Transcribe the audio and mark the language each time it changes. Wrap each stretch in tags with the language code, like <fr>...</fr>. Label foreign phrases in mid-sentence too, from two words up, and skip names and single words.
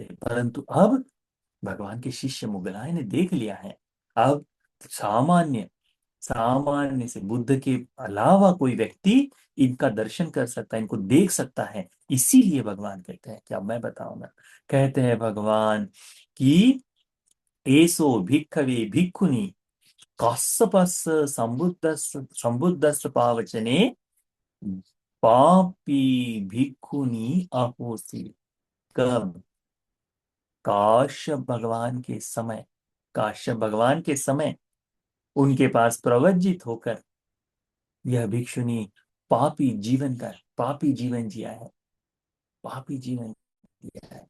<hi>परंतु अब भगवान के शिष्य मुगलाय ने देख लिया है। अब सामान्य, सामान्य से बुद्ध के अलावा कोई व्यक्ति इनका दर्शन कर सकता है, इनको देख सकता है। इसीलिए भगवान कहते हैं कि अब मैं बताऊंगा। कहते हैं भगवान कि</hi> <pi>एसो भिक्खवे भिक्खुनि कස්සपस्स संबुद्धस्स पावचने पापी भिक्खुनि अहोसी।</pi> <hi>कब? काश्यप भगवान के समय, काश्यप भगवान के समय उनके पास प्रवज्जित होकर यह भिक्षुनी पापी जीवन जिया है, पापी जीवन जिया है।</hi>